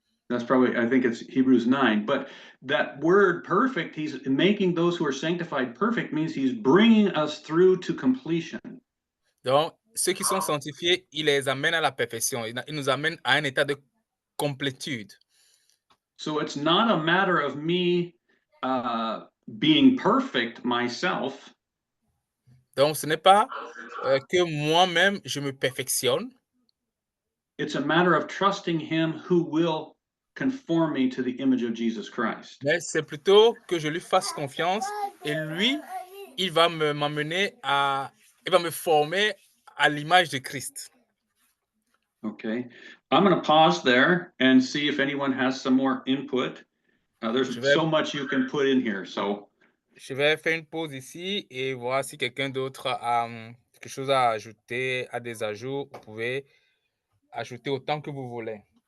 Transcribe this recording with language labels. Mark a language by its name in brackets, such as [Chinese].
[English] That's probably, I think it's Hebrews 9. But that word perfect, he's making those who are sanctified perfect, means he's bringing us through to completion. [French] Donc, ceux qui sont sanctifiés, il les amène à la perfection. Il nous amène à un état de complétude. [English] So it's not a matter of me being perfect myself. [French] Donc, ce n'est pas que moi-même, je me perfectionne. [English] It's a matter of trusting him who will conform me to the image of Jesus Christ. [French] Mais c'est plutôt que je lui fasse confiance et lui, il va m'amener à, il va me former à l'image de Christ. [English] Okay, I'm going to pause there and see if anyone has some more input. There's so much you can put in here, so. [French] Je vais faire une pause ici et voir si quelqu'un d'autre a quelque chose à ajouter, a des ajouts. Vous pouvez ajouter autant que vous voulez.